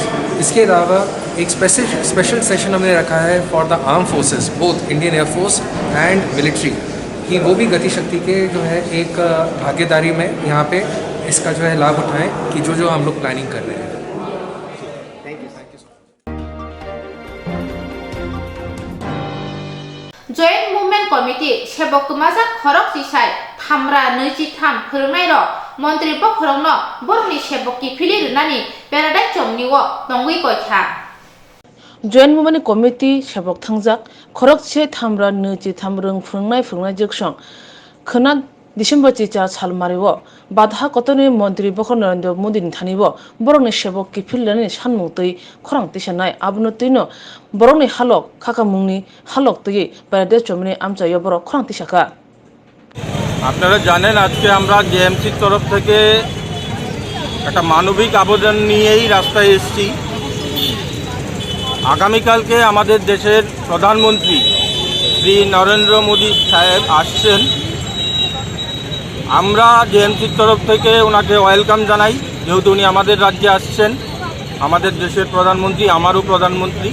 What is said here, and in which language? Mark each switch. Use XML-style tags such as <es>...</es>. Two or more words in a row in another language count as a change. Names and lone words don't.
<hi>इसके अलावा एक</hi> <en>special session</en> <hi>हमने रखा है</hi> <en>for the arm forces both Indian Air Force and military</en> <hi>कि वो भी गति शक्ति के जो है एक भागीदारी में यहाँ पे इसका जो है लाभ उठाएं कि जो हम लोग प्लानिंग कर रहे हैं।</hi> <brx>जॉइंट मुवमेंट कमिटी सेबकमाजा खरक चिसाय थामरा 23 फोरोंनायर मन्त्री बखरंनो बरनि सेबकि फिलि रुनानि पेराडाइ चमनिओ नंगुइ गयखा जॉइंट मुवमेंट कमिटी सेबक थांजाक खरक से थामरा 23 रों फोरोंनाय जोगसं खोना डिसेम्बर 4 सालमारिओ बाधा कतनि मन्त्री बखर नरेंद्र मोदी थानिबो बरंनि सेबक किफिलनि सानमुंतै खरां तिसानाय आबुनो तैनो बरंनि हालक खाखामुंनि हालक तै बायदे चमनि आमचायो बर खरां तिसाखा।</brx> <bn>আপনারা জানেন আজকে আমরা জেএমসির তরফ থেকে একটা মানবিক আবেদন নিয়েই রাস্তায় এসেছি। আগামীকালকে আমাদের দেশের প্রধানমন্ত্রী শ্রী নরেন্দ্র মোদী সাহেব আসছেন আমরা জেএমসির তরফ থেকে ওনাকে ওয়েলকাম জানাই, যেহেতু উনি আমাদের রাজ্যে আসছেন, আমাদের দেশের প্রধানমন্ত্রী, আমারও প্রধানমন্ত্রী।</bn>